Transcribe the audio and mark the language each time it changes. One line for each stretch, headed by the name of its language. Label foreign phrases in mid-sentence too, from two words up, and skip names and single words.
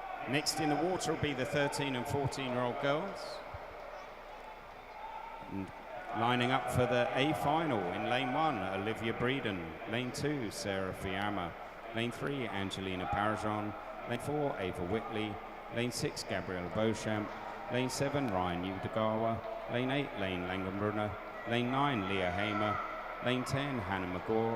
English: Next in the water will be the 13 and 14-year-old girls. And lining up for the A final in lane 1, Olivia Breeden. Lane 2, Sarah Fiamma. Lane 3, Angelina Parajon. Lane 4, Ava Whitley. Lane 6, Gabriella Beauchamp. Lane 7, Ryan Udegawa. Lane 8, Lane Langenbrunner. Lane 9, Leah Hamer. Lane 10, Hannah McGaw.